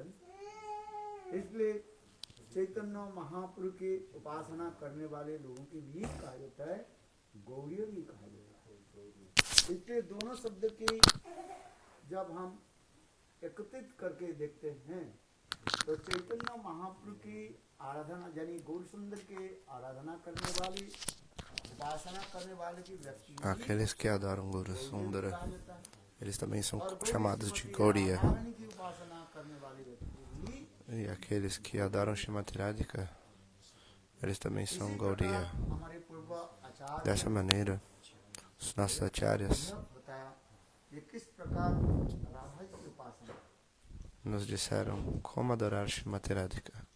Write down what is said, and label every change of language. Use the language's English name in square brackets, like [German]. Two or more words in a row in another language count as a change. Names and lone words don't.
[Hindi] इसलिए चैतन्य महाप्रभु की उपासना करने वाले लोगों की भी कहा जाता है, गौड़ीय भी कहा जाता है। इसलिए दोनों शब्द की जब हम एकत्रित करके देखते हैं तो चैतन्य महाप्रभु की आराधना यानी गौर सुंदर के आराधना करने वाली, उपासना करने वाले की व्यक्ति, [Portuguese] aqueles que adoram Gaura Sundara, eles também são chamados de Gaudiya. E aqueles que adoram Srimati Radhika, eles também são Gaudiya. Dessa maneira, os nossos acharyas nos disseram como adorar Srimati Radhika.